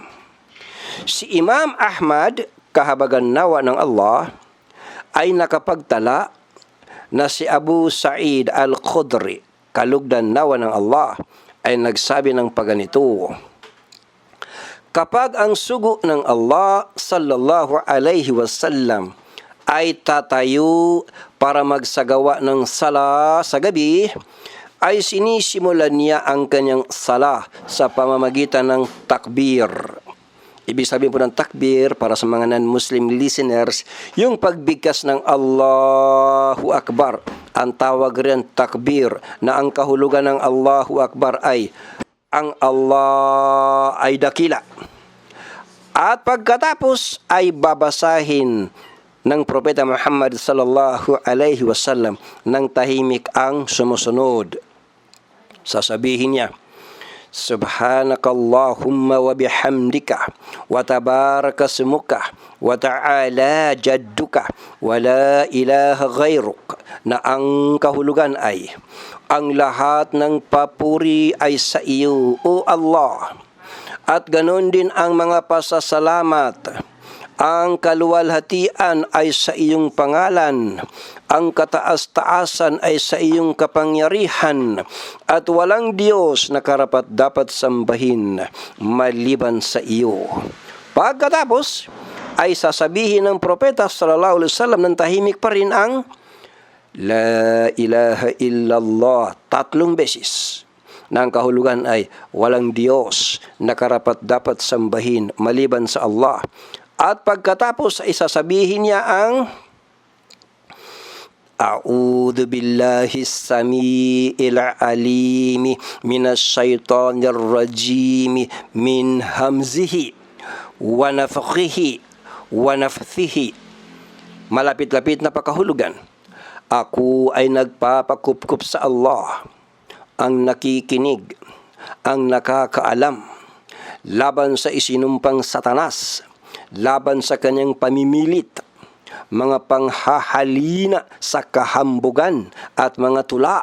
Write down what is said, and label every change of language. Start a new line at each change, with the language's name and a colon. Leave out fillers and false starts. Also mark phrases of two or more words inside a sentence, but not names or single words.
Filipino: Si Imam Ahmad, kahabagan nawa ng Allah, ay nakapagtala na si Abu Sa'id al-Khudri, kalugdan nawa ng Allah, ay nagsabi ng paganito: kapag ang sugo ng Allah
Arabic: صلى الله عليه وسلم
Filipino: ay tatayo para magsagawa ng sala sa gabi, ay sinisimulan niya ang kanyang sala sa pamamagitan ng takbir. Ibig sabihin po ng takbir para sa mga
English: non-Muslim listeners,
Filipino: yung pagbigkas ng
Arabic: الله أكبر.
Filipino: Ang tawag rin takbir, na ang kahulugan ng
Arabic: الله أكبر
Filipino: ay ang Allah ay dakila. At pagkatapos ay babasahin ng Propeta Muhammad
Arabic: صلى الله عليه وسلم
Filipino: ng tahimik ang sumusunod. Sasabihin niya,
Arabic: سبحانك اللهم وبحمدك وتبارك اسمك وتعالى جدك ولا إله غيرك,
Filipino: na ang kahulugan ay, ang lahat ng papuri ay sa iyo, O Allah, at ganon din ang mga pasasalamat. Ang kaluwalhatian ay sa iyong pangalan, ang kataas-taasan ay sa iyong kapangyarihan, at walang Diyos na karapat-dapat sambahin maliban sa iyo. Pagkatapos ay sasabihin ng Propeta
Arabic: صلى الله عليه وسلم
Filipino: ng tahimik pa rin ang
Arabic: لا إله إلا الله
Filipino: 3 beses, na ang kahulugan ay walang Diyos na karapat-dapat sambahin maliban sa Allah. At pagkatapos ay sasabihin niya ang
Arabic: أعوذ بالله السميع العليم من الشيطان الرجيم من همزه ونفثه ونفثه.
Filipino: Malapit-lapit na pakahulugan. Ako ay nagpapakupkup sa Allah, ang nakikinig, ang nakakaalam, laban sa isinumpang Satanas, laban sa kanyang pamimilit, mga panghahalina sa kahambugan at mga tula.